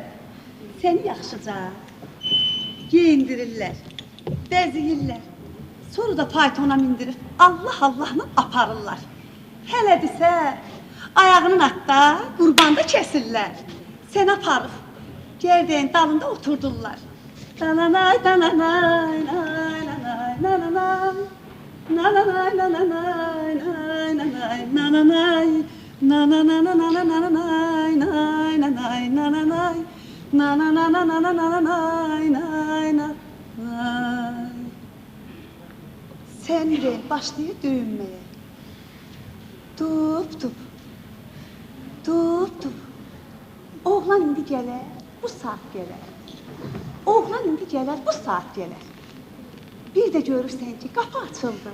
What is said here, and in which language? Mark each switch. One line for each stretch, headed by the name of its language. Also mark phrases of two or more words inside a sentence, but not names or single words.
Azerbaijani: Səni yaxşıca geyindirirlər, bəziyirlər. Sonra da faytona mindirib Allah-Allahla aparırlar. Hələdirsə, ayağının atda, qurbanda kəsirlər. Sən aparıb, gərdəyin dalında oturdurlar. Nananay, nananay, nananay, nananay. Nananay, nananay, nananay, nananay. Nananay, nananay, nananay, nananay. Nananay, nananay. Sən ürək başlayır döyünməyə. Dup. Oğlan indi gələr, bu saat gələr. Bir də görürsən ki, qapı açıldı.